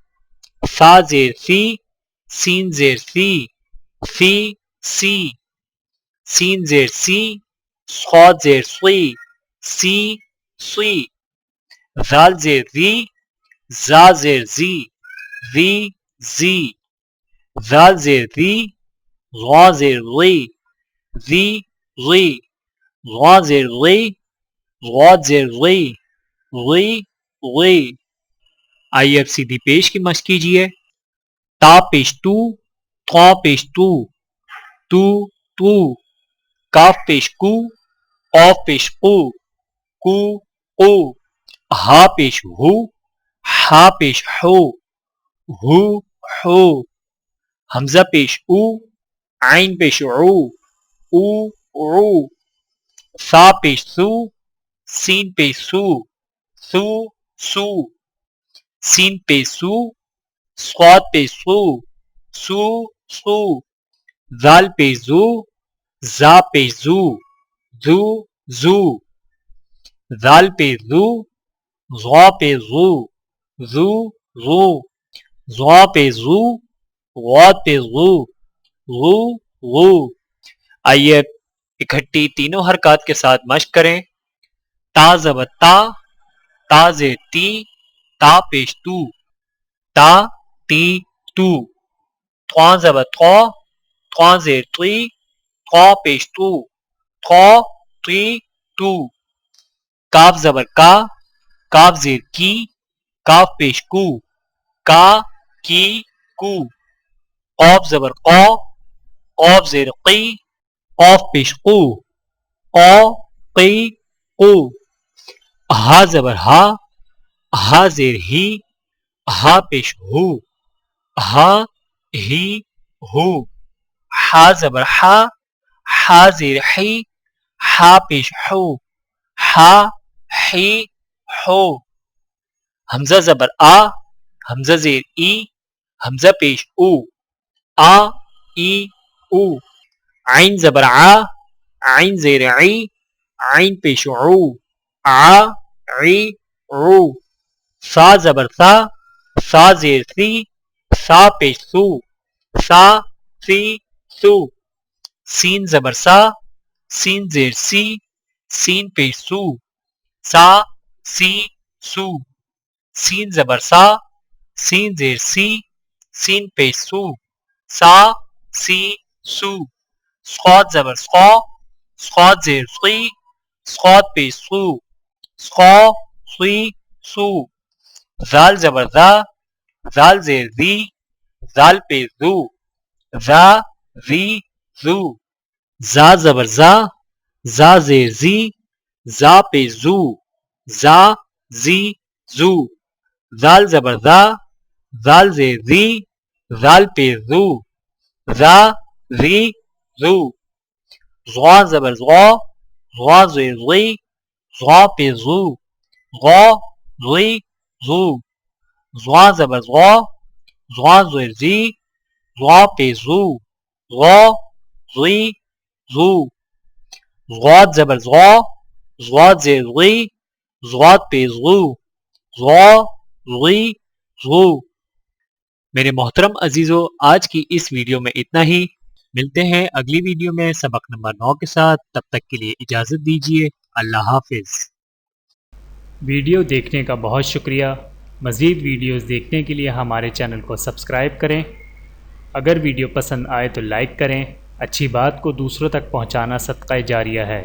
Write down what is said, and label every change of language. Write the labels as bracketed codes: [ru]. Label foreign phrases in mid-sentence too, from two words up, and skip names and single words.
[ur] فا زیر فی، سین زیر فی، فی سی، سین زیر سی، صاد زیر صی، سی سی، ذال زیر ذی، زا زیر زی، ذی زی، ذال زیر ذی، غا زیر غی، ذی غی، غا زیر غی، غاد زیر غی، غی غی۔ آئیے اب سیدھی پیش کی مشق کیجیے۔ تا پیش تو، طا پیش تو، تو تو، کاف پیش کو، قاف پیش قو، کو قو، ہا پیش ہو، ہا پیش ہو، ہو ہو، حمزہ پیش او، عین پیش عو، او عو، سا پیش سو، سین پیش سو، سو سو، سین پیش سو، صاد پیش سو، سو سو، ذال پیش زو، زا پیش زو، زو زو، ذال پیش زو، زا پیش زو، زو زو، زا پیش زو، غاد پیش زو، غو غو۔ آئیے اکٹھی تینوں حرکات کے ساتھ مشق کریں۔ تا زبر تا، تا زیر تی، تا پیش تو، تا تی تو، طا زبر طا، طا زیر طی، طا پیش تو، طا تی تو، کاف زبر کا، کاف زیر کی، کاف پیش کو، کا کی کو، قاف زبر قا، قاف زیر قی، قاف پیش قو، قا قی قو، ہا زبر ہا، ہا زیر ہی، ہا پیش ہو، ہا ہی ہو، ہا زبر ہا، ہا زیر ہی، ہا پیش ہو، ہا ہی ہو، حمزہ زبر آ، حمزہ زیر ای، حمزہ پیش او، آ ای او، عین زبر آ، عین زیر عی، عین پیش عو، آ عی عو، سا زبر سا، سا زیر سی، سا پیش سو، سا سی سو، سین زبر سا، سین زیر سی، سین پیش سو، سا سی سو، سین زبر سا، سین زیر سی، سین پیش سو، سا سی سو، صاد زبر صا، صاد زیر صی، صاد پیش سو، صا صی سو، زال زبر زا، زال زیر زی، زال پیش زو، زا زی زو، زا زبر زا، زا زیر زی، زا پیش زو، زا زی زو، زال زبر زا، زال زیر زی، زال پیش زو، زا زی زو، زغا زبر زغا، زغا زیر زغی، زغا پیش زو، زغا زغی زو، زغا زبر زغا، زغا زیر زی، زغا پیش زو، زغا زغی زو، زغاد زبر زغا، زغاد زیر زغی، زغاد پیش زغو، زغا زغی زغو۔ میرے محترم عزیزو، آج کی اس ویڈیو میں اتنا ہی، ملتے ہیں اگلی ویڈیو میں سبق نمبر 9 کے ساتھ، تب تک کے لیے اجازت دیجیے، اللہ حافظ۔ ویڈیو دیکھنے کا بہت شکریہ، مزید ویڈیوز دیکھنے کے لیے ہمارے چینل کو سبسکرائب کریں، اگر ویڈیو پسند آئے تو لائک کریں، اچھی بات کو دوسروں تک پہنچانا صدقہ جاریہ ہے۔